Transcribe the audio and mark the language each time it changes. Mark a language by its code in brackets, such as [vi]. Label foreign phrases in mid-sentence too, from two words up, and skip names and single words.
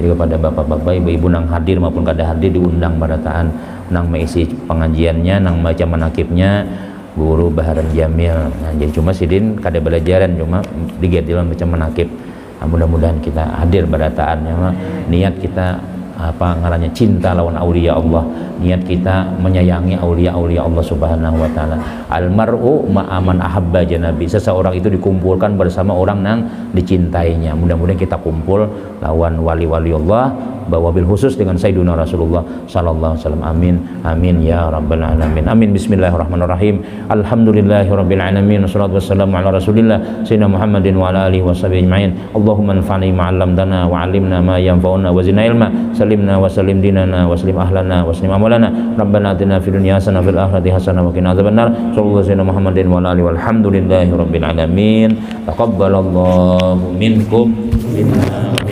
[bjn] Jadi kepada bapak-bapak ibu-ibu nang hadir maupun kada hadir diundang barataan nang mengisi pengajiannya, nang baca manakibnya Guru Baharan Jamil. Nah, jadi cuma sidin kada belajaran cuma digedilan macam manakib. Nah, mudah-mudahan kita hadir barataan ya, niat kita apa ngarannya cinta lawan aulia Allah, niat kita menyayangi aulia-aulia Allah [ar] سبحانه وتعالى. المرء مع من أحب جنابي, [id] seseorang itu dikumpulkan bersama orang yang dicintainya. [bjn] Mudah-mudahan kita kumpul lawan wali-wali Allah, bawa [ar] بالخصوص [bjn] dengan Sayyiduna Rasulullah [ar] صلى الله عليه وسلم. آمين آمين يا رب العالمين. آمين. بسم الله الرحمن الرحيم. الحمد لله رب العالمين. والصلاة والسلام على رسول الله سيدنا محمد وعلى آله وصحبه أجمعين. اللهم انفعنا بما علمتنا وعلمنا ما ينفعنا وزدنا علما. سلمنا وسلم ديننا وسلم أهلنا وسلم أعمالنا. ربنا آتنا في الدنيا حسنة في الآخرة حسنة وقنا عذاب النار. صلى الله على محمد وعلى آله والحمد لله رب العالمين. تقبل الله منكم.